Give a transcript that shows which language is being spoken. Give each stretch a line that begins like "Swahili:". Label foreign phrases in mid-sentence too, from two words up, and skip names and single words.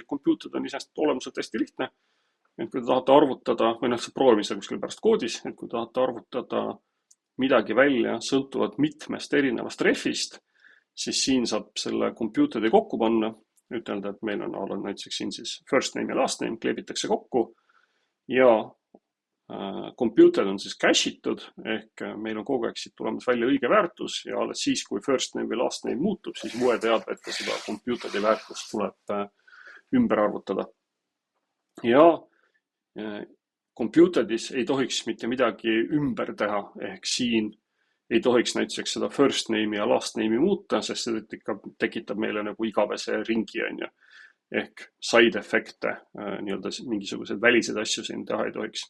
Estonian: Computer on iseenesest olemuselt hästi lihtne. Et kui te tahate arvutada, või see proovime seda kuskil pärast koodis, et kui tahate arvutada midagi välja sõltuvalt mitmest erinevast refist, siis siin saab selle computer'i kokku panna. Ütelda, et meil on näiteks siin siis
English: first name
Estonian: ja
English: last name,
Estonian: kleebitakse kokku ja computer on siis cache itud, ehk meil on kogu aeg siit tulemas välja õige väärtus ja alles siis, kui
English: first name
Estonian: või
English: last name
Estonian: muutub, siis Vue teab, et seda computer'i väärtust tuleb ümber arvutada. Ja computer'is ei tohiks mitte midagi ümber teha, ehk siin ei tohiks näiteks seda
English: first name'i
Estonian: ja
English: last name'i
Estonian: muuta, sest see tekitab meile nagu igavese ringi, ehk
English: side efekte,
Estonian: mingisuguseid väliseid asju siin teha ei tohiks.